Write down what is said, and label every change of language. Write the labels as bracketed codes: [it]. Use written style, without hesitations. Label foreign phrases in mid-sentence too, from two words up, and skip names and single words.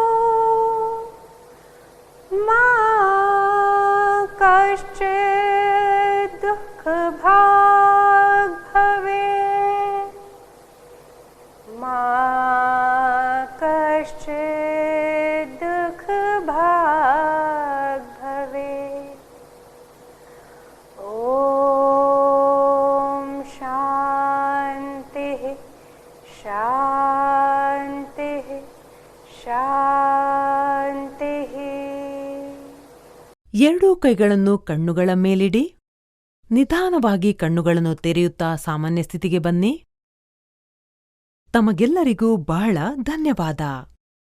[sa] मा कश्चित् दुःखभाग् भवेत् मा कश्चित् दुःखभाग् भवेत्. ॐ शान्तिः शान्तिः शान्तिः. [kn] ಎರಡೂ ಕೈಗಳನ್ನು ಕಣ್ಣುಗಳ ಮೇಲಿಡಿ. ನಿಧಾನವಾಗಿ ಕಣ್ಣುಗಳನ್ನು ತೆರೆಯುತ್ತಾ ಸಾಮಾನ್ಯ ಸ್ಥಿತಿಗೆ ಬನ್ನಿ. ತಮಗೆಲ್ಲರಿಗೂ ಬಹಳ ಧನ್ಯವಾದ.